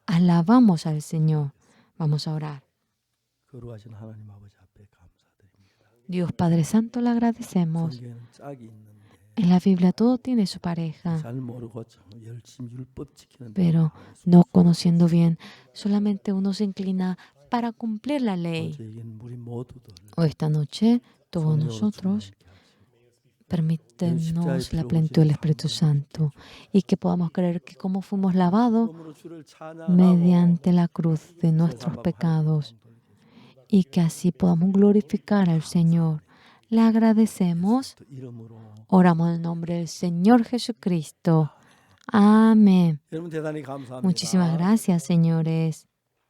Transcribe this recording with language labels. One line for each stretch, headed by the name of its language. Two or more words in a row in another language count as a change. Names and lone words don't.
Spanish: Alabamos al Señor. Vamos a orar.
Korean: 거룩하신 하나님 아버지 앞에 감사드립니다.
Spanish: Dios Padre Santo, le agradecemos.
Korean: 성경에는 짝이 있는데
Spanish: En la Biblia todo tiene su pareja,
Korean: 잘 모르고 열심히 율법 지키는
Spanish: pero no conociendo bien, solamente uno se inclina para cumplir la ley.
Korean: 저에게는 우리 모두들
Spanish: O esta noche, todos
Korean: 성령으로
Spanish: nosotros,
Korean: 충만케 하시고
Spanish: permítenos la plenitud del Espíritu Santo y que podamos creer que como fuimos lavados
Korean: 그러므로 주를 찬양하고
Spanish: mediante la cruz de nuestros pecados y que así podamos glorificar al Señor. Le agradecemos.
Korean: 또 이름으로
Spanish: Oramos en el nombre del Señor Jesucristo. Amén.
Korean: 여러분 대단히 감사합니다.
Spanish: Muchísimas gracias, señores.